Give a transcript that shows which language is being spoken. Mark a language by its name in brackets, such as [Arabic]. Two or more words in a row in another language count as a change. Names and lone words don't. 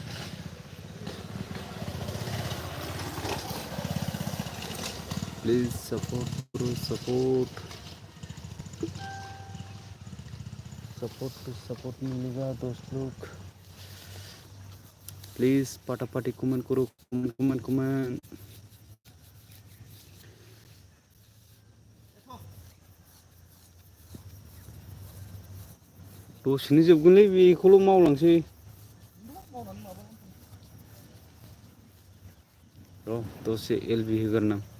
[Hindi] प्लीज सपोर्ट करो, सपोर्ट। [English] support to support [Hindi] मिलेगा दोस्त लोग। प्लीज फटाफट कमेंट करो, कमेंट कमेंट कमेंट। [Bodo] दसेनो जोबगोनलै, बेखौल' मावलांसै र' दसे एलबि होगोरनां।